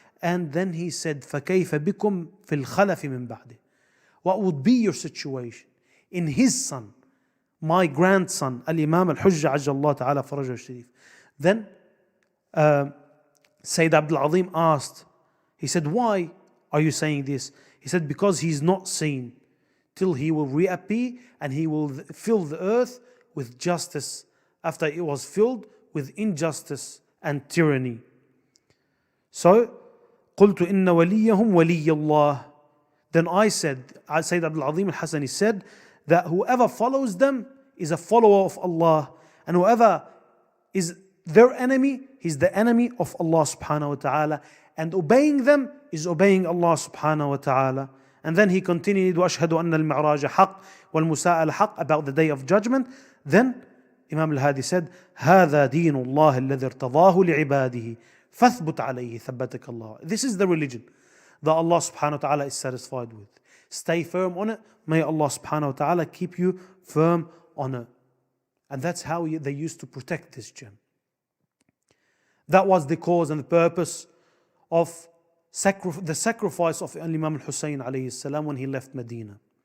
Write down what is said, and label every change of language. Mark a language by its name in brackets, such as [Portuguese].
[English] And then he said, [Arabic] فَكَيْفَ بِكُمْ فِي الْخَلَفِ مِنْ بَعْدِهِ. [English] What would be your situation in his son, my grandson, Al-Imam Al-Hujjah Ajjallahu Ta'ala Farajahu Sharif. Then Sayyid Abdul Azim asked, he said, why are you saying this? He said, because he's not seen till he will reappear and he will fill the earth with justice after it was filled with injustice and tyranny. So, [Arabic] قلت إن وليهم ولي الله. [English] Then I said, Sayyid Abdul Azim Al-Hasani said, that whoever follows them is a follower of Allah, and whoever is their enemy, he's the enemy of Allah subhanahu wa ta'ala, and obeying them is obeying Allah subhanahu wa ta'ala. And then he continued, [Arabic] وَأَشْهَدُ أَنَّ الْمِعْرَاجَ حَقٌّ وَالْمُسَاءَلَ حَقٌّ, [English] about the day of judgment. Then Imam Al-Hadi said, [Arabic] هَذَا دِينُ اللَّهِ الَّذِي ارْتَضَاهُ لِعِبَادِهِ فَاثْبُتْ عَلَيْهِ ثَبَّتَكَ اللَّهُ. [English] This is the religion that Allah subhanahu wa ta'ala is satisfied with. Stay firm on it. May Allah subhanahu wa ta'ala keep you firm on it. And that's how they used to protect this gem. That was the cause and the purpose of the sacrifice of Imam Al-Hussein alayhi salam when he left Medina.